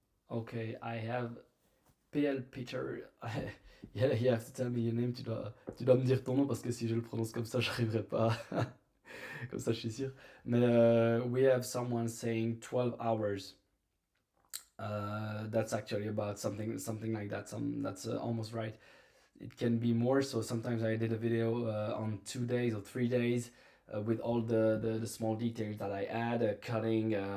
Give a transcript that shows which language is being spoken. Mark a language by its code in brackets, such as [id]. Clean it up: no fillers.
[en] Okay, I have PL Peter. Yeah, you have to tell me your name. [fr] Tu dois me dire ton nom parce que si je le prononce comme ça, j'arriverai pas. Comme ça, je suis sûr. Mais [en] we have someone saying 12 hours. That's actually about something like that. That's almost right. It can be more. So sometimes I did a video on 2 days or 3 days with all the small details that I add, cutting,